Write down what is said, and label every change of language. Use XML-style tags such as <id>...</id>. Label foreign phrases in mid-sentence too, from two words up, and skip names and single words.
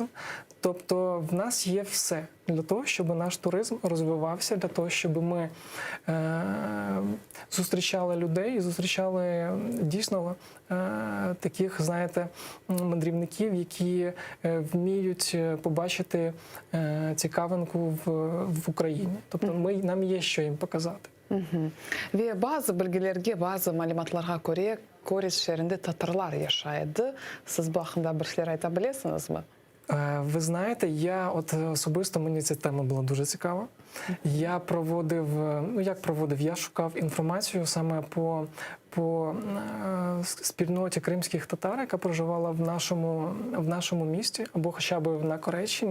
<uk>Тобто в нас є все для того, щоб наш туризм розвивався, для того, щоб ми зустрічали людей і зустрічали дійсно таких, знаєте, мандрівників, які вміють побачити цікавинку в Україні. Тобто нам є що їм показати.</uk> <crh>Ve bazı bilgilerge, bazı malumatlarga göre Korez şehrinde Tatarlar yaşaydı. Siz bu hakkında bir şeyler ayta bilesinizmi?</crh> <uk>Ви знаєте, особисто мені ця тема була дуже цікава. Я я шукав інформацію саме по спільноті кримських татар, яка проживала в нашому місті, або хоча б на Кореччині.</uk>